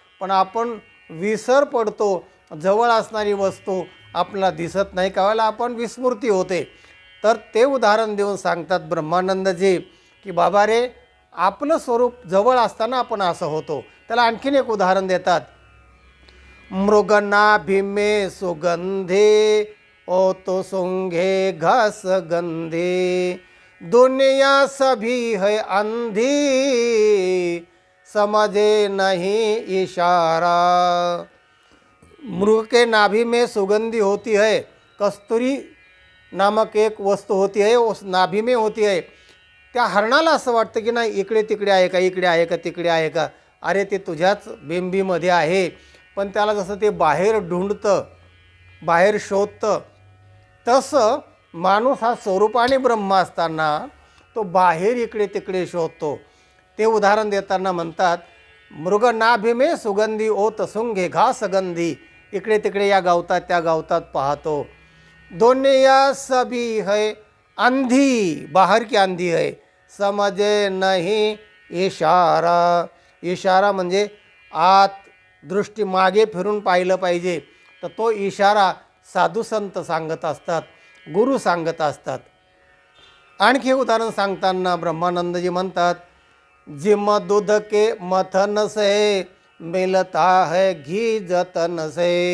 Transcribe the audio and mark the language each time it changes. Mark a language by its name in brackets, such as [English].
[Marathi] पण आपण विसर पडतो, जवळ असणारी वस्तू आपल्याला दिसत नाही, कावाला आपण विस्मृती होते. तर ते उदाहरण देऊन सांगतात ब्रह्मानंदजी की बाबा रे, आपलं स्वरूप जवळ असताना आपण असं होतो. त्याला आणखीन एक उदाहरण देतात. [Hindi] मृगनाभि में सुगंधे ओ तो सुंघे घास गंधे. दुनिया सभी है अंधी समझे नहीं इशारा. मृग के नाभि में सुगंधी होती है, कस्तूरी नामक एक वस्तू होती है, उस नाभि में होती है. [Marathi] त्या हरणाला असं वाटतं की नाही इकडे तिकडे आहे का, इकडे आहे का, तिकडे आहे का. अरे ते तुझ्याच बिंबीमध्ये आहे. पण त्याला जसं ते बाहेर ढूंढतं, बाहेर शोधतं, तसं माणूस हा स्वरूपाने ब्रह्म असताना तो बाहेर इकडे तिकडे शोधतो. ते उदाहरण देताना म्हणतात, [Hindi] मृग नाभि में सुगंधी ओत सुंघे घास गंधी. [Marathi] इकडे तिकडे या गावतात त्या गावतात पाहतो. [Hindi] दुनिया सभी है अंधी, बाहर की अंधी है, समझे नहीं इशारा. [Marathi] इशारा म्हणजे आत दृष्टी मागे फिरून पाहिलं पाहिजे. तर तो इशारा साधू संत सांगत असतात, गुरु सांगत असतात. आणखी उदाहरण सांगताना ब्रह्मानंदजी म्हणतात, [Hindi] जिम दूध के मथन से मिलता है घी जतन से.